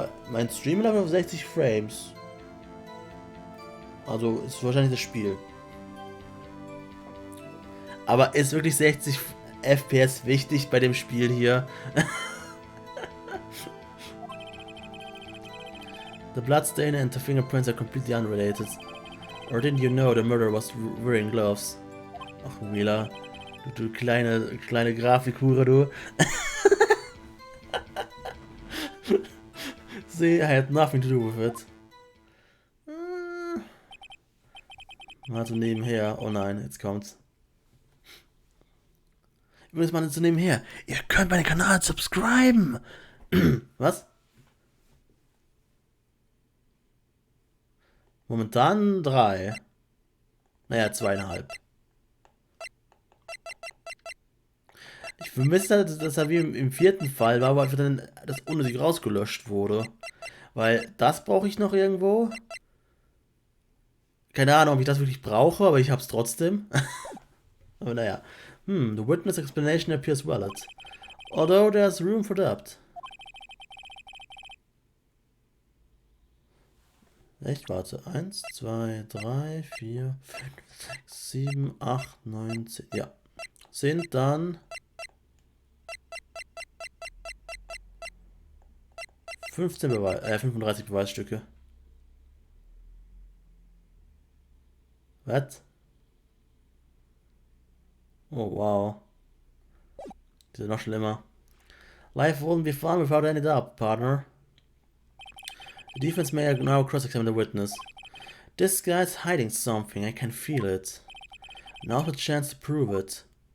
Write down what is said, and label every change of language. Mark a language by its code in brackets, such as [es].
[de] Mein Stream läuft auf 60 Frames. Also ist wahrscheinlich das Spiel. Aber ist wirklich 60 FPS wichtig bei dem Spiel hier? [en] The bloodstain and the fingerprints are completely unrelated. Or didn't you know the murderer was wearing gloves? Ach, Wheeler. [de] Du kleine Grafikhure, du. [en] See, I had nothing to do with it. [de] Also nebenher. Oh nein, jetzt kommt's. Übrigens mal so nebenher. Ihr könnt meinen Kanal subscriben. Was? Momentan 3. Naja, 2,5. Ich vermisse, dass er wie im 4. Fall war, aber einfach dann das unnötig rausgelöscht wurde. Weil das brauche ich noch irgendwo. Keine Ahnung, ob ich das wirklich brauche, aber ich hab's trotzdem. Aber naja. [en] The witness explanation appears valid. Although there's room for doubt. [de] Echt? Warte. 1, 2, 3, 4, 5, 6, 7, 8, 9, 10. Ja. Sind dann 35 Beweisstücke. Was? Oh, wow. Die sind noch schlimmer. [en] Life wouldn't be fun without any doubt, partner. The defense may now cross-examine the witness. This guy's hiding something, I can feel it. Now's the chance to prove it.